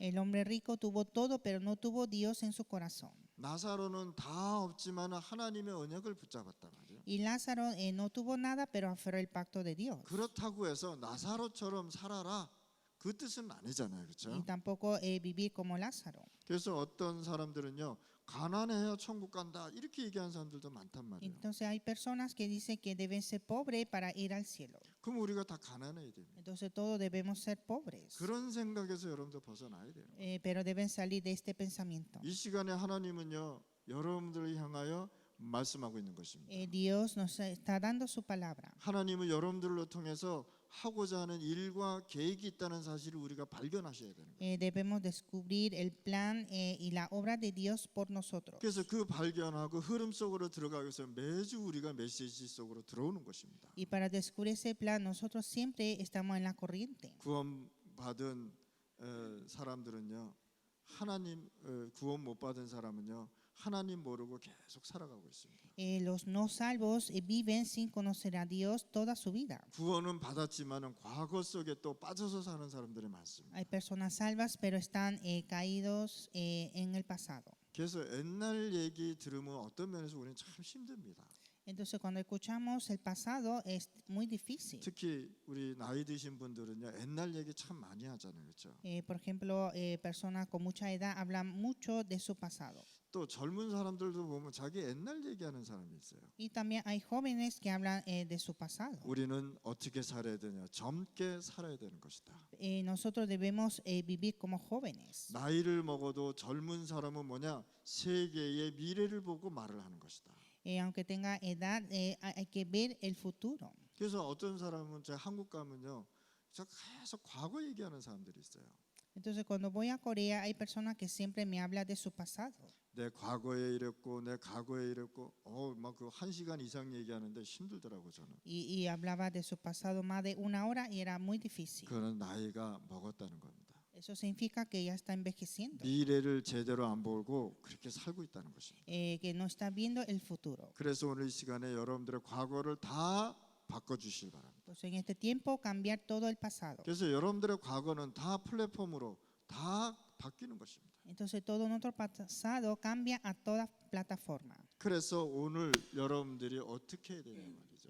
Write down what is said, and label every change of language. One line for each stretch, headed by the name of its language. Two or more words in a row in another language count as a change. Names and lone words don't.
Spanish: El hombre rico tuvo todo, pero no tuvo Dios en su corazón.
Korean: 나사로는 다 없지만 하나님의 언약을 붙잡았단 말이에요.
Spanish: Y Lázaro no tuvo nada, pero aferró el pacto de Dios.
Korean: 그렇다고 해서 나사로처럼 살아라 그 뜻은 아니잖아요,
Spanish: Y
Korean: 그렇죠?
Spanish: tampoco vivir como Lázaro.
Korean: 그래서 어떤 사람들은요 가난해야 천국 간다 이렇게 얘기하는 사람들도 많단 말이에요.
Spanish: Entonces hay personas que dicen que deben ser pobres para ir al cielo.
Korean: 그럼 우리가 다 가난해야 됩니다.
Spanish: Entonces todos debemos ser pobres.
Korean: 그런 생각에서 여러분들 벗어나야 돼요.
Spanish: Pero deben salir de este pensamiento.
Korean: 이 시간에 하나님은요 여러분들을 향하여 말씀하고 있는 것입니다.
Spanish: Dios nos está dando su palabra.
Korean: 하나님은 여러분들로 통해서 하고자 하는 일과 계획이 있다는 사실을 우리가 발견하셔야 되는 거예요.
Spanish: Debemos descubrir el plan y la obra de Dios por nosotros.
Korean: 그래서 그 발견하고 흐름 속으로 들어가기 위해서 매주 우리가 메시지 속으로 들어오는 것입니다.
Spanish: Y para descubrir ese plan, nosotros siempre estamos en la corriente.
Korean: 구원받은 사람들은요 하나님 구원 못 받은 사람은요 하나님 모르고 계속 살아가고 있습니다.
Spanish: Los no salvos viven sin conocer a Dios toda su vida.
Korean: 구원은 받았지만은 과거 속에 또 빠져서 사는 사람들이 많습니다.
Spanish: Hay personas salvas, pero están caídos en el pasado.
Korean: 그래서 옛날 얘기 들으면 어떤 면에서 우리는 참 힘듭니다.
Spanish: Entonces, cuando escuchamos el pasado es muy difícil.
Korean: 특히 우리 나이 드신 분들은요 옛날 얘기 참 많이 하잖아요, 그렇죠?
Spanish: Por ejemplo, personas con mucha edad hablan mucho de su pasado.
Korean: 또 젊은 사람들도 보면 자기 옛날 얘기하는 사람이 있어요.
Spanish: Y también hay jóvenes que hablan de su pasado.
Korean: 우리는 어떻게 살아야 되냐? 젊게 살아야 되는 것이다.
Spanish: Nosotros debemos vivir como jóvenes.
Korean: 나이를 먹어도 젊은 사람은 뭐냐? 세계의 미래를 보고 말을 하는 것이다.
Spanish: Aunque tenga edad, hay que ver el futuro.
Korean: 그래서 어떤 사람은 제가 한국 가면요, 저 계속 과거 얘기하는 사람들이 있어요.
Spanish: Entonces, cuando voy a Corea, hay personas que siempre me hablan de su pasado.
Korean: 내 과거에 이랬고, 내 과거에 이랬고, 막 그 1시간 이상 얘기하는데 힘들더라고 저는.
Spanish: Y hablaba de su pasado más de 1 hora y era muy difícil.
Korean: 그는 나이가 먹었다는 겁니다.
Spanish: Eso significa que ya está envejeciendo,
Korean: 미래를 제대로 안 보고 그렇게 살고 있다는 것입니다.
Spanish: que no está viendo el futuro.
Korean: 그래서 오늘 이 시간에 여러분들의 과거를 다 바꿔주시기 바랍니다.
Spanish: Entonces, en este tiempo, cambiar todo el pasado.
Korean: 그래서 여러분들의 과거는 다 플랫폼으로 다 바뀌는 것입니다.
Spanish: Entonces, todo nuestro pasado cambia a toda plataforma.
Korean: 그래서 오늘 여러분들이 어떻게 해야 되냐 말이죠.